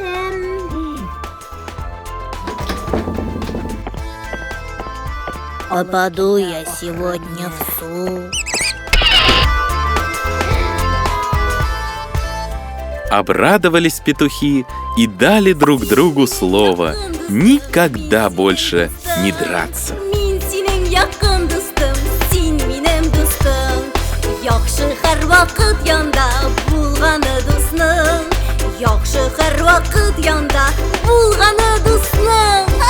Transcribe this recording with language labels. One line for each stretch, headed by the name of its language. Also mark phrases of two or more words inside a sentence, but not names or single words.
Russian: Попаду я сегодня в суп. Обрадовались петухи и дали друг другу слово никогда больше не драться.
Tatar: Мин синең якын дустым, син минем дустым. Яхшы һәрвакыт янда булганы дусның. Яхшы һәрвакыт янда булганы дусның.